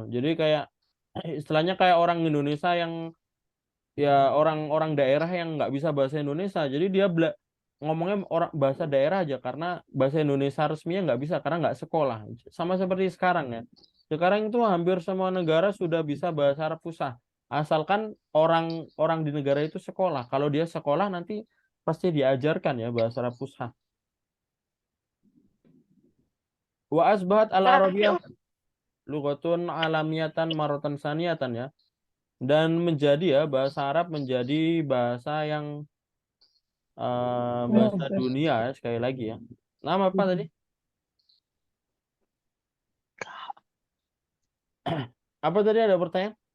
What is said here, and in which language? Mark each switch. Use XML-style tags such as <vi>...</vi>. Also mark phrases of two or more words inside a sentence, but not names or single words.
<id>Jadi kayak istilahnya kayak orang Indonesia yang ya orang-orang daerah yang nggak bisa bahasa Indonesia, jadi dia ngomongnya orang bahasa daerah aja karena bahasa Indonesia resminya nggak bisa karena nggak sekolah. Sama seperti sekarang ya. Sekarang itu hampir semua negara sudah bisa bahasa Arab fusah, asalkan orang di negara itu sekolah. Kalau dia sekolah nanti pasti diajarkan ya bahasa Arab fusha.</id> <ar>وأصبحت العربية لغة عالمية مرة ثانية يا.</ar> <id>Dan menjadi ya bahasa Arab menjadi bahasa yang bahasa dunia ya, sekali lagi ya. Nama apa tadi? Apa tadi, ada pertanyaan?</id>